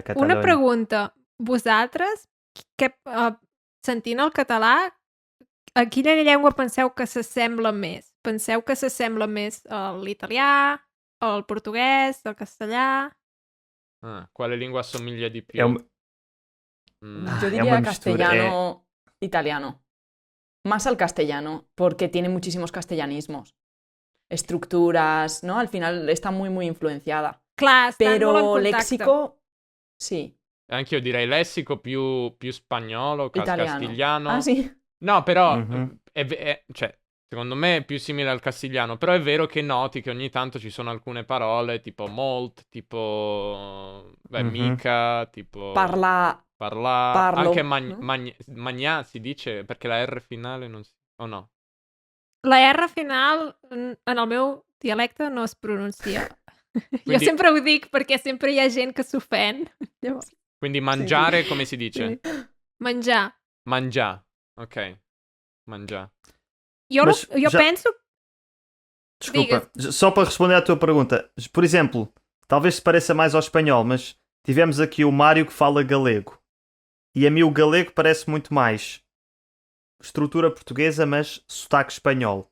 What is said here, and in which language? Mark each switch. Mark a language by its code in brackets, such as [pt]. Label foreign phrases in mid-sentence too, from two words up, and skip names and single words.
[ca] Una Catalunya. pregunta. Vosaltres, sentint el català, a quina llengua penseu que s'assembla més? Penseu que s'assembla més a l'italià, al portuguès, al castellà? [it] Quale lingua assomiglia di È più? un- [es] Yo [it] è [es] diría una mistura. castellano, italiano. Más al castellano, porque tiene muchísimos castellanismos. Estructuras, ¿no? Al final está muy, muy influenciada. [ca] Clar, estan molt en [es] Pero [ca] contacte. [es] léxico, sí, [it] Anch'io direi lessico più spagnolo, italiano. castigliano. Ah, sì. No, però, Mhm. cioè, secondo me è più simile al castigliano, però è vero che noti che ogni tanto ci sono alcune parole, tipo molt, tipo, Mhm. mica, tipo... Parla, Parlare, parlo, anche no? magna si dice perché la R finale non si... o no? [ca] La R final, en el meu dialecte, no es pronuncia. Jo [it] Quindi- [ca] sempre ho dic perquè sempre hi ha gent que s'ofèn. Llavors, [it] Quindi mangiare come si dice? sì. [ca] Menjar. [it] Mangià, ok. Mangià. [ca] Jo [pt] Mas já- [ca] penso... [pt] Desculpa, só para responder à tua pergunta. Por exemplo, talvez se pareça mais ao espanhol, mas tivemos aqui o Mário que fala galego. E a mim o galego parece muito mais estrutura portuguesa, mas sotaque espanhol.